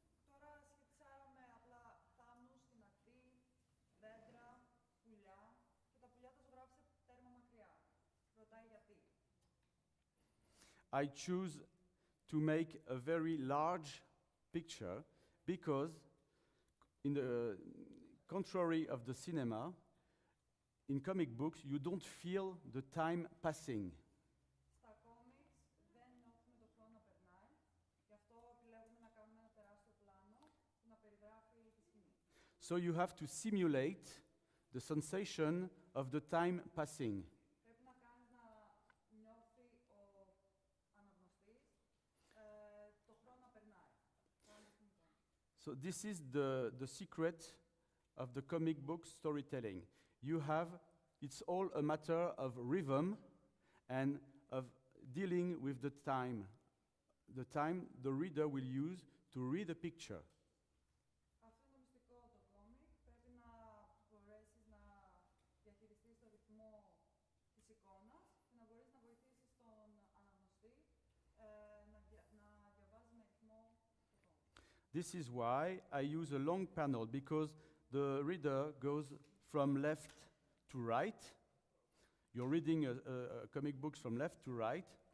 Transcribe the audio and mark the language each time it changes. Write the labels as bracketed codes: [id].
[el] Τώρα σκεψάραμε απλά θάμνους στην ακτή, δέντρα, πουλιά και τα πουλιά τα ζωγράφισε τέρμα μακριά. Ρωτάει γιατί. [en] I choose to make a very large picture because in the contrary of the cinema, in comic books you don't feel the time passing. [el] Στα κόμιξ δεν νιώθουμε το χρόνο να περνάει, γι' αυτό επιλέγουμε να κάνουμε ένα τεράστιο πλάνο που να περιγράφει τη σκηνή. [en] So you have to simulate the sensation of the time passing. [el] Πρέπει να κάνεις να νιώθει ο αναγνωστής το χρόνο να περνάει. [en] So this is the secret of the comic book storytelling. You have, it's all a matter of rhythm and of dealing with the time the reader will use to read a picture. [el] Αυτό είναι το μυστικό το κόμικ. Πρέπει να μπορέσεις να διαχειριστείς το ρυθμό της εικόνας και να μπορείς να βοηθήσεις τον αναγνωστή να διαβάζει με ρυθμό το κόμικ. [en] This is why I use a long panel because the reader goes from left to right. You're reading a comic books from left to right.